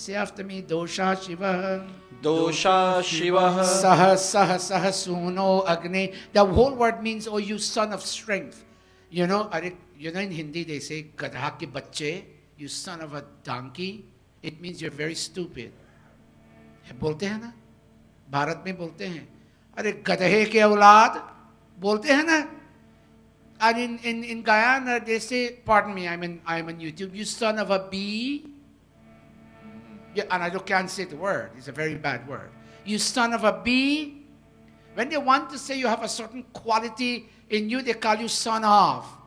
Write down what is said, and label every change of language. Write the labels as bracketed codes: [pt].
[en] Say after me, Dosha Shiva. Dosha Shiva. Saha Saha Saha Suno Agni. The whole word means, oh, you son of strength. You know in Hindi they say, [hi] Gadha ke bacche, [en] you son of a donkey. It means you're very stupid. [hi] बोलते हैं ना, भारत में बोलते हैं, अरे गधे के औलाद, बोलते हैं ना. [en] And in Guyana they say, pardon me, I'm on YouTube, you son of a bee. Yeah, and I can't say the word, it's a very bad word. You son of a bee. When they want to say you have a certain quality in you, they call you son of.